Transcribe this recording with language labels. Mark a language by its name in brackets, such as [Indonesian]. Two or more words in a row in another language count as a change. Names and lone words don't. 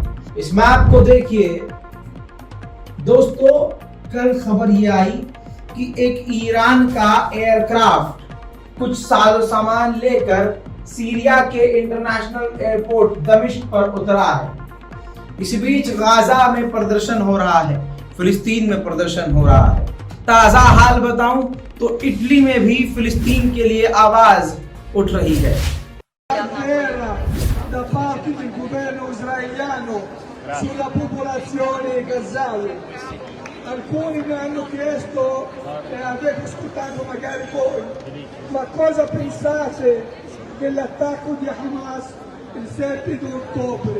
[Hindi] इस मैप को देखिए दोस्तों, कल खबर ये आई कि एक ईरान का एयरक्राफ्ट कुछ साजो सामान लेकर सीरिया के इंटरनेशनल एयरपोर्ट दमिश्क पर उतरा है। इस बीच गाजा में प्रदर्शन हो रहा है, फिलिस्तीन में प्रदर्शन हो रहा है। ताजा हाल बताऊं तो इटली में भी फिलिस्तीन के लिए आवाज उठ रही है। [Italian] Da parte del governo israeliano sulla popolazione gazawi. Alcuni mi hanno chiesto, e avete ascoltato magari voi, ma cosa pensate dell'attacco di Hamas il 7 ottobre?